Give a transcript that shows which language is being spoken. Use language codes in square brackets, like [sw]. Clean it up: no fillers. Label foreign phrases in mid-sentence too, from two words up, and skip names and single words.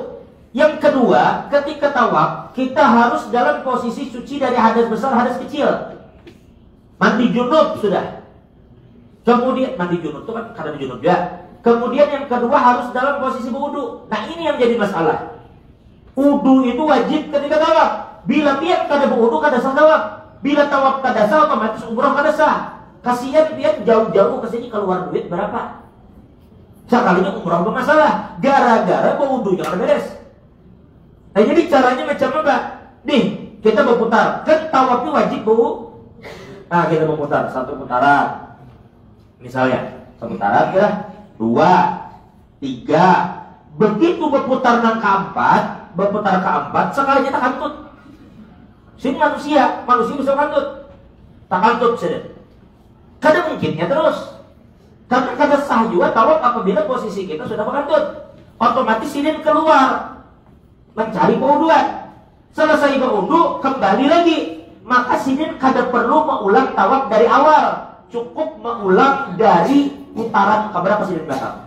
[id] Yang kedua, ketika tawaf kita harus dalam posisi suci dari hadas besar, hadas kecil. Mandi junub sudah. Kemudian mandi junub itu kan kada junub ya. Kemudian yang kedua harus dalam posisi berwudu. Nah, ini yang jadi masalah. Wudu itu wajib ketika tawaf. [bjn] Bila pian kada berwudu [id] kada sah tawaf. Bila tawaf kada sah otomatis umrah kada sah. Kasihan pian jauh-jauh ke sini keluar duit berapa? Sekalinya umrah bermasalah gara-gara berwudu yang kada beres. Nah, jadi caranya macam apa? Nih, kita berputar. Kan tawafnya wajib bu. Nah, kita berputar satu putaran. Misalnya, satu putaran ya, 2, 3. Begitu berputar nang keempat, sekali kita kantut. Sini manusia bisa kantut. Tak kantut saja. [bjn] Kada mungkinnya terus. [id] Karena kada sah juga tawaf apabila posisi kita sudah berkantut. Otomatis sini keluar. Mencari kewuduan. Selesai berwudu kembali lagi. Maka sini kada perlu mengulang tawaf dari awal. Cukup mengulang dari putaran keberapa sini batal.